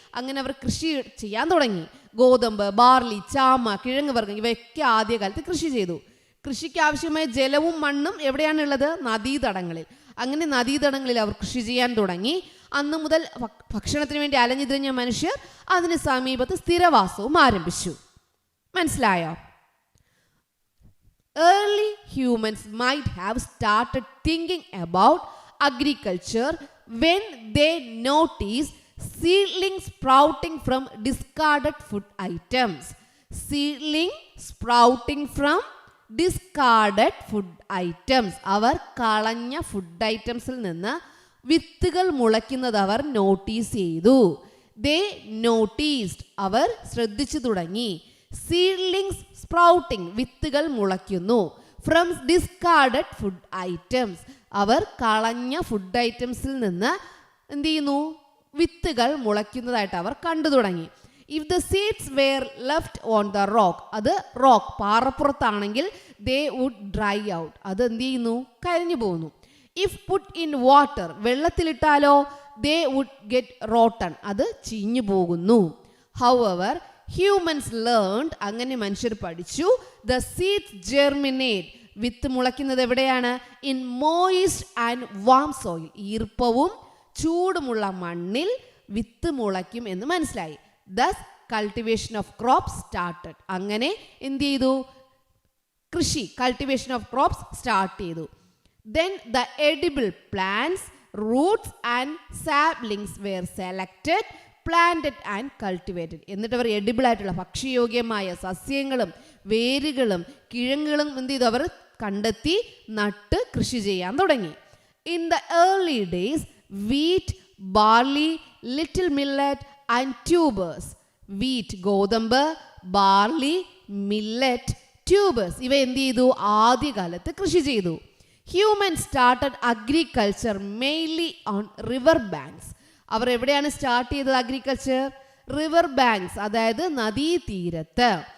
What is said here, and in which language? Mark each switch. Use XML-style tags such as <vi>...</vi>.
<ml>അങ്ങനെ അവർ കൃഷി ചെയ്യാൻ തുടങ്ങി. ഗോതമ്പ്, ബാർലി, ചാമ, കിഴങ്ങ് വർഗ്ഗം, ഇവയൊക്കെ ആദ്യകാലത്ത് കൃഷി ചെയ്തു. കൃഷിക്ക് ആവശ്യമായ ജലവും മണ്ണും എവിടെയാണുള്ളത്? നദീതടങ്ങളിൽ. അങ്ങനെ നദീതടങ്ങളിൽ അവർ കൃഷി ചെയ്യാൻ തുടങ്ങി. അന്ന് മുതൽ ഭക്ഷണത്തിന് വേണ്ടി അലഞ്ഞു തിരിഞ്ഞ മനുഷ്യർ അതിന് സമീപത്ത് സ്ഥിരവാസവും ആരംഭിച്ചു. മനസ്സിലായോ?</ml> <en>Early humans might have started thinking about agriculture when they noticed seedlings sprouting from discarded food items. Seedling sprouting from discarded food items.</en> <ml>അവർ കളഞ്ഞ ഫുഡ് ഐറ്റംസിൽ നിന്ന് വിത്തുകൾ മുളയ്ക്കുന്നത് അവർ നോട്ടീസ് ചെയ്തു.</ml> <en>They noticed,</en> <ml>അവർ ശ്രദ്ധിച്ചു തുടങ്ങി.</ml> <en>Seedlings sprouting,</en> <ml>വിത്തുകൾ മുളയ്ക്കുന്നു.</ml> <en>From discarded food items,</en> <ml>അവർ കളഞ്ഞ food ഐറ്റംസിൽ നിന്ന് എന്ത് ചെയ്യുന്നു? വിത്തുകൾ മുളയ്ക്കുന്നതായിട്ട് അവർ കണ്ടു തുടങ്ങി.</ml> <en>If the seeds were left on the rock,</en> <ml>അത് rock പാറപ്പുറത്താണെങ്കിൽ</ml> <en>they would dry out,</en> <ml>അത് എന്ത് ചെയ്യുന്നു? കരിഞ്ഞു പോകുന്നു.</ml> <en>If put in water,</en> <ml>വെള്ളത്തിലിട്ടാലോ</ml> <en>they would get rotten,</en> <ml>അത് ചീഞ്ഞു പോകുന്നു.</ml> <en>However, humans learned,</en> <ml>അങ്ങനെ മനുഷ്യർ പഠിച്ചു,</ml> <en>the seeds germinate,</en> <ml>വിത്ത് മുളയ്ക്കുന്നത് എവിടെയാണ്?</ml> <en>in moist and warm soil,</en> <ml>ഈർപ്പവും ചൂടുമുള്ള മണ്ണിൽ വിത്ത് മുളയ്ക്കും എന്ന് മനസ്സിലായി.</ml> <en>Thus cultivation of crops started.</en> <ml>അങ്ങനെ എന്ത് ചെയ്തു? കൃഷി,</ml> <en>cultivation of crops</en> <ml>സ്റ്റാർട്ട് ചെയ്തു.</ml> <en>Then the edible plants, roots and saplings were selected, planted and cultivated.</en> <ml>എന്നിട്ട് അവർ എഡിബിൾ ആയിട്ടുള്ള ഭക്ഷ്യയോഗ്യമായ സസ്യങ്ങളും വേരുകളും കിഴങ്ങുകളും എന്ത് ചെയ്തു? അവർ കണ്ടെത്തി നട്ട് കൃഷി ചെയ്യാൻ തുടങ്ങി.</ml> <en>In the early days, wheat, barley, little millet and tubers.</en> <ml>Wheat, ഗോതമ്പ്, ബാർലി, മില്ലറ്റ്, ട്യൂബേഴ്സ്, ഇവ എന്ത് ചെയ്തു? ആദ്യകാലത്ത് കൃഷി ചെയ്തു.</ml> <en>Human started agriculture mainly on river banks.</en> <ml>അവർ എവിടെയാണ് സ്റ്റാർട്ട് ചെയ്തത് അഗ്രികൾച്ചർ? റിവർ ബാങ്ക്സ്, അതായത് നദീതീരത്ത്.</ml>